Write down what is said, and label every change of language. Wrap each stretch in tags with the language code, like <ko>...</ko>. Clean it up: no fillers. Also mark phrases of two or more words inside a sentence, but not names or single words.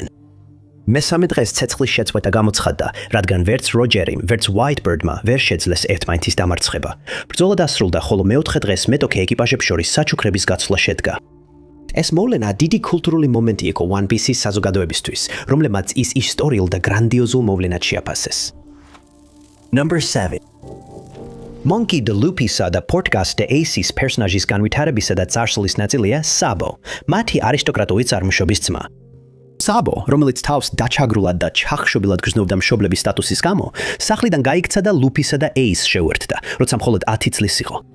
<ka>მესამე დღეს ცეცხლის შეწყვეტა გამოცხადდა, რადგან ვერც როჯერიმ, ვერც Whitebird-მა ვერ შეძლეს ერთმანეთის დამარცხება. ბრძოლა დასრულდა, ხოლო მეოთხე დღეს მეტოქე ეკიპაჟებს შორის საჩუქრების გაცვლა შედგა. ეს მოვლენა დიდი კულტურული მომენტი იყო One Piece-ის საზოგადოებისთვის, რომლებმაც ის ისტორიულ და გრანდიოზულ მოვლენად შეაფასეს.</ka> <en>Number 7. Monkey D.</en> <ka>Luffy-სა და Portgas de Ace-ის პერსონაჟის განვითარებისა და წარსულის ნაწილია Sabo, მათი არისტოკრატული წარმოშობის ძმა. Sabo, რომელიც თავს დაჩაგრულად და ჩახშობილად გრძნობდა მშობლების სტატუსის გამო, სახლიდან გაიქცა და Luffy-სა და Ace შეუერთდა, როცა მხოლოდ 10 წლის იყო.</ka>